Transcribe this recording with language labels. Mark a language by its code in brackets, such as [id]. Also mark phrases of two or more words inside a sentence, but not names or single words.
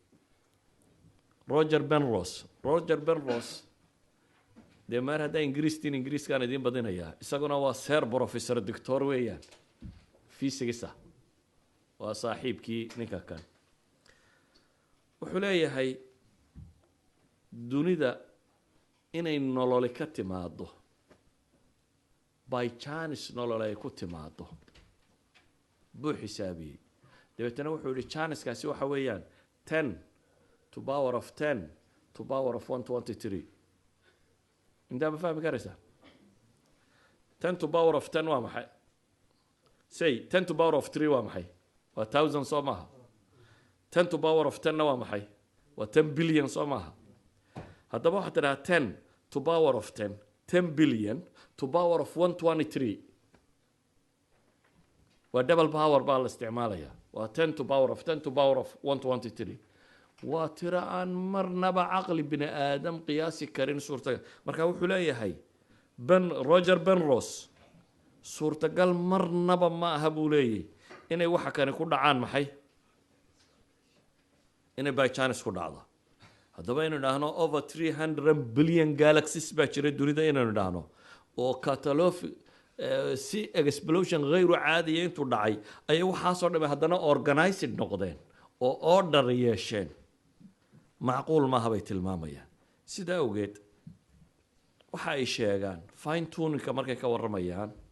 [so] roger penrose dee maar haddaa ingiriiskaan idiin badinayaa isaguna waa ser [en] professor doctor [so] weeyaan physics waa saaxiibkii ninka kan wuxuu leeyahay dunida inay nololi ka timaado [en] by chance [so] nolol ay ku timaado buu xisaabiyey dabeetana wuxuu yihi chancekaasi waxa weeyaan [en] 10 to power of 10 to power of 123 [so] intaa ma fahmi karaysaa [en] 10 to power of 10 [so] waa maxay say [en] 10 to power of 3 [so] waa maxay waa 1000 soo maaha [en] 10 to power of 10 [so] na waa maxay waa [en] 10 billion [so] soo maaha haddaba waxaad tidhaha [en] 10 to power of 10 billion to power of 123 [so] waa [en] double power [so] baa la isticmaalayaa waa [en] 10 to power of 10 to power of 123 [so] waa tiro aan marnaba caqli bini aadam qiyaasi karin suurtagal marka wuxuu leeyahay roger penrose suurtagal marnaba ma aha buu leeyahay inay waxa kani ku dhacaan maxay inay [en] by chance [so] ku dhacdo haddaba inaynu idhaahno [en] over 300 billion galaxies [so] baa jira dunida inaynu idhaahno oo si explosion hayru caadiya intuu dhacay ayay waxaasoo dhame haddana organized noqdeen oo order yeesheen macquul maaha bay tilmaamayaan sidaa awgeed waxa ay sheegaan fine tuningka markay ka warramayaan